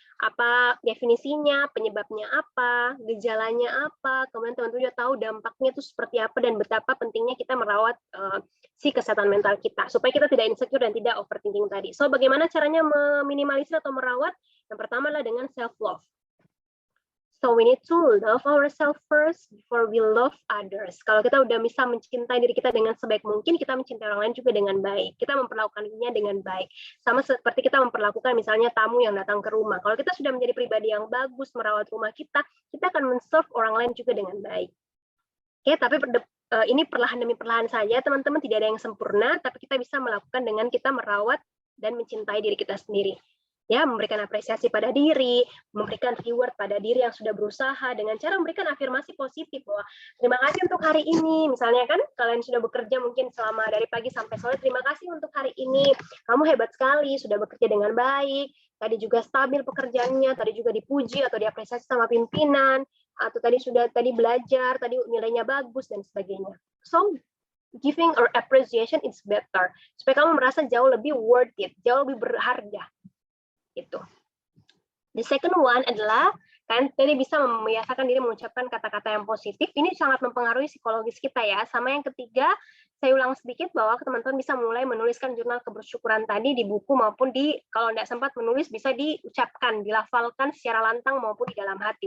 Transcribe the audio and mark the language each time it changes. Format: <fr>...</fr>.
<id>Apa definisinya, penyebabnya apa, gejalanya apa, kemudian teman-teman juga tahu dampaknya itu seperti apa dan betapa pentingnya kita merawat si kesehatan mental kita, supaya kita tidak insecure dan tidak overthinking tadi. So, bagaimana caranya meminimalisir atau merawat? Yang pertama adalah dengan self-love.</id> <en>So we need to love ourselves first before we love others.</en> <id>Kalau kita udah bisa mencintai diri kita dengan sebaik mungkin, kita mencintai orang lain juga dengan baik. Kita memperlakukannya dengan baik. Sama seperti kita memperlakukan misalnya tamu yang datang ke rumah. Kalau kita sudah menjadi pribadi yang bagus, merawat rumah kita akan men-serve orang lain juga dengan baik. Oke, tapi ini perlahan demi perlahan saja, teman-teman, tidak ada yang sempurna, tapi kita bisa melakukan dengan kita merawat dan mencintai diri kita sendiri. Ya, memberikan apresiasi pada diri, memberikan reward pada diri yang sudah berusaha dengan cara memberikan afirmasi positif bahwa terima kasih untuk hari ini. Misalnya kan kalian sudah bekerja mungkin selama dari pagi sampai sore, terima kasih untuk hari ini. Kamu hebat sekali, sudah bekerja dengan baik. Tadi juga stabil pekerjaannya, tadi juga dipuji atau diapresiasi sama pimpinan, atau tadi belajar, tadi nilainya bagus dan sebagainya.</id> <en>So giving or appreciation is better.</en> <id>Supaya kamu merasa jauh lebih worth it, jauh lebih berharga. Gitu.</id> <en>The second one</en> <id>adalah kan tadi bisa membiasakan diri mengucapkan kata-kata yang positif. Ini sangat mempengaruhi psikologis kita ya. Sama yang ketiga, saya ulang sedikit bahwa teman-teman bisa mulai menuliskan jurnal kebersyukuran tadi di buku maupun kalau tidak sempat menulis bisa diucapkan, dilafalkan secara lantang maupun di dalam hati.</id>